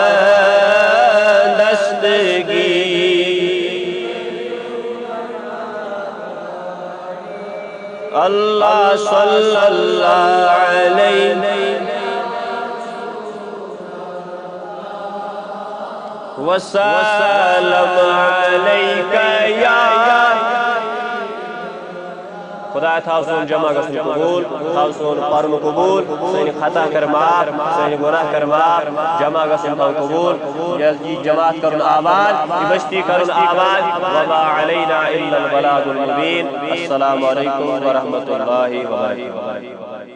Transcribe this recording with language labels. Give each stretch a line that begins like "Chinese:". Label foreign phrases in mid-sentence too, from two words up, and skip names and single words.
Arabic: دستگی اللہ صلی اللہ علیہ وسلم علیک یا
Kashmiri: خدا تھاو سون جمع گژھُن قبول تھاو سون پرن قبول سٲنۍ خطا کر معاف سٲنۍ گۄناہ کر معاف جمع گژھُن تھاو قبول یہ جماعت کرُن آباد یہ بستی کرُن آباد
Arabic: وما علینا الا البلاغ المبین السلام علیکم ورحمۃ اللہ وبرکاتہ